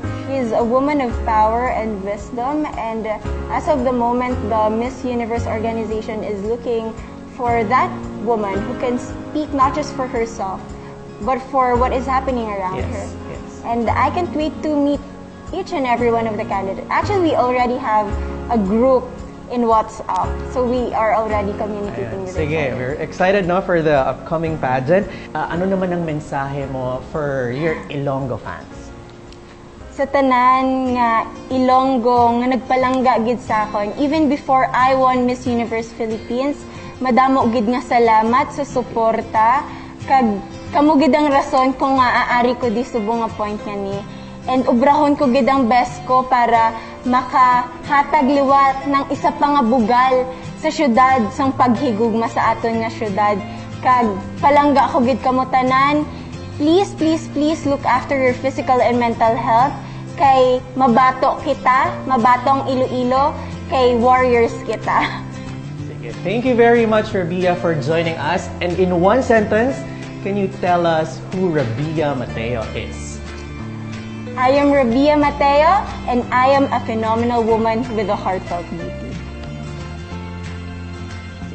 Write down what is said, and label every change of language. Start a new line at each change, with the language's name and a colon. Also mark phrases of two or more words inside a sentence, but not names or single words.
English: She's a woman of power and wisdom, and as of the moment, the Miss Universe organization is looking for that woman who can speak not just for herself, but for what is happening around her. Yes. And I can't wait to meet each and every one of the candidates. Actually, we already have a group in WhatsApp. So we are already communicating with each
Hiligaynon: Sige,
English: other. we're excited no for the upcoming pageant.
Filipino: Ano naman ang mensahe mo
English: for your Ilonggo fans?
Hiligaynon: Sa tanan nga Ilonggo nga nagpalangga gid sa akon,
English: even before I won
Hiligaynon: Miss Universe Philippines, madamo gid nga salamat sa suporta kag kamo gid ang rason kung maaari ko di subong nga point nga ni. And ubrahon ko gid ang best ko para makahatag liwat ng isa pa nga bugal sa syudad sang paghigugma sa aton nga syudad. Kag palangga ko gid kamo tanan,
English: please, please, please look after your physical and mental health.
Hiligaynon: Kay mabato kita, mabatong Iloilo, kay warriors kita. Sige.
English: Thank you very much, Rabiya, for joining us. And in one sentence, can you tell us who Rabiya Mateo is? I am Rabiya Mateo, and I am a phenomenal woman with a heartfelt beauty.
Hiligaynon: Sige.